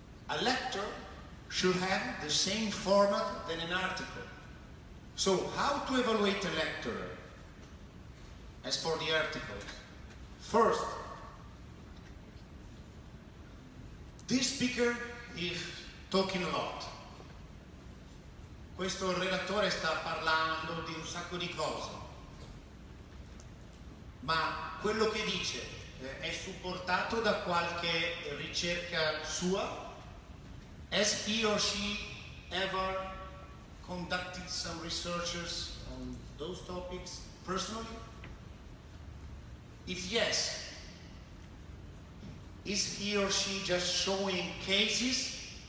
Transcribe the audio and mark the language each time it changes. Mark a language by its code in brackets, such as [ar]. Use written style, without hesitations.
[en] A lecture should have the same format than an article. So, how to evaluate a lecturer? As for the articles, first, this speaker is talking a lot. [it] Questo relatore sta parlando di un sacco di cose, ma quello che dice è supportato da qualche ricerca sua? [en] Has he or she ever conducted some researches on those topics personally? If yes, is he or she just showing cases?